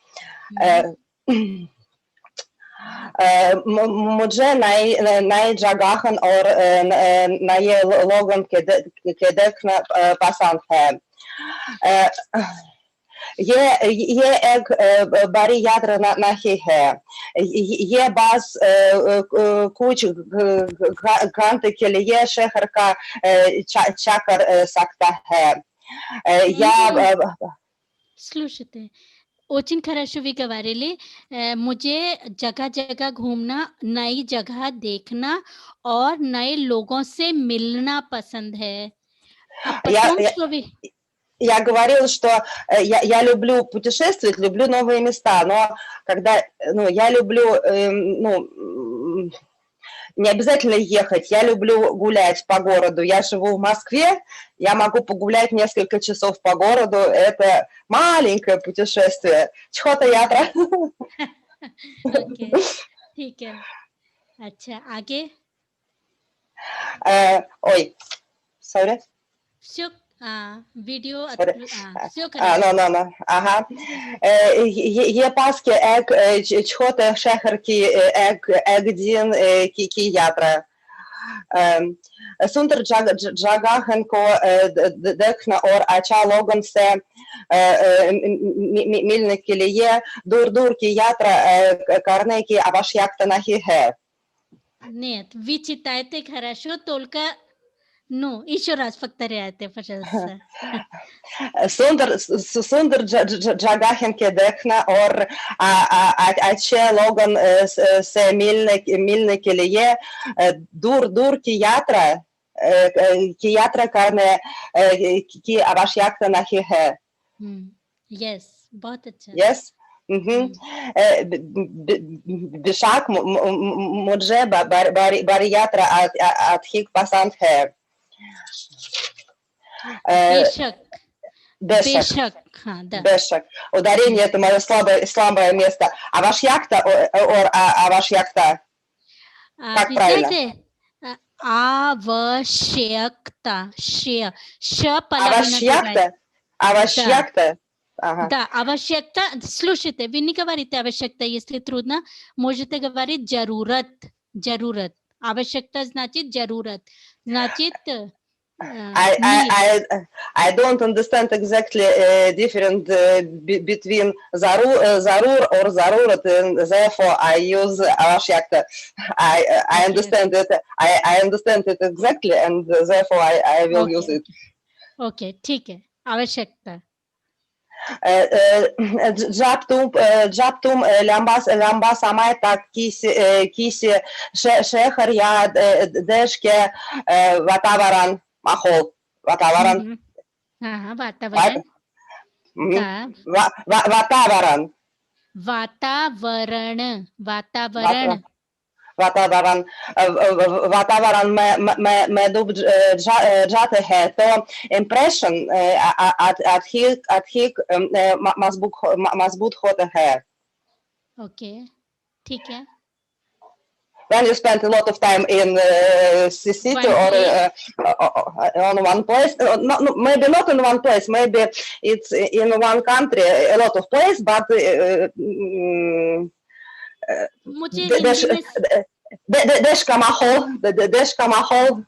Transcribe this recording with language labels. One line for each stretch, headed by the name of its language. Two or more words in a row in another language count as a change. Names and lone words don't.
Hindi: मुझे नए जगह और नए लोगों के देखना पसंद है। ये एक बड़ी यात्रा नहीं है। ये बस कुछ घंटे के लिए शहर का चक्कर सकता है।
Russian: Слушайте, очень хорошо вы говорили.
Hindi: मुझे जगह-जगह घूमना, नई जगह देखना और नए लोगों से मिलना पसंद है.
Russian: Я говорила, что я люблю путешествовать, люблю новые места, но когда, я люблю, не обязательно ехать, я люблю гулять по городу. Я живу в Москве, я могу погулять несколько часов по городу, это маленькое путешествие.
Hindi: छोटा यात्रा. ओके, ठीक है. अच्छा, आगे?
Russian: Ой, sorry.
Hindi: वीडियो ये पास के एक छोटे शहर की एक दिन की यात्रा। सुंदर जगह को देखना और अच्छा लोगों से मिलने के लिए दूर की यात्रा करने की आवश्यकता नहीं है।
Russian: Нет, вы читаете хорошо, только еще раз повторяйте, пожалуйста.
Hindi: सुंदर जगह के देखना और अच्छे लोगों से मिलने के लिए दूर की यात्रा करने की आवश्यकता नहीं है। Yes, बहुत अच्छा. Yes. बेशक मुझे बड़ी यात्रा अधिक पसंद है। बेशक, हाँ,
Russian: да. Бешек. Ударение это мое слабое место. Авашьякта or авашьякта. Как правильно?
Hindi: आवश्यकता, Авашьякта.
Russian: Да, आवश्यकता. Слушайте, вы не говорите आवश्यकता, если трудно, можете говорить जरूरत. आवश्यकता значит जरूरत. Значит
English: I don't understand exactly difference between zarur or zarurat, and therefore I use avashyakta. I understand it. I understand it exactly, and therefore I will use it.
Hindi: Okay, ठीक है. आवश्यकता. जब तुम लंबा समय तक किसी शहर या देश के वातावरण माहौल वातावरण में डूब जाते हैं तो इम्प्रेशन अधिक मजबूत होता है. ओके, ठीक है.
English: when you spend a lot of time in city One or place. on one place, maybe not in one place, maybe it's in one country, a lot of place, but
Hindi: मुझे हिंदी में देश का माहौल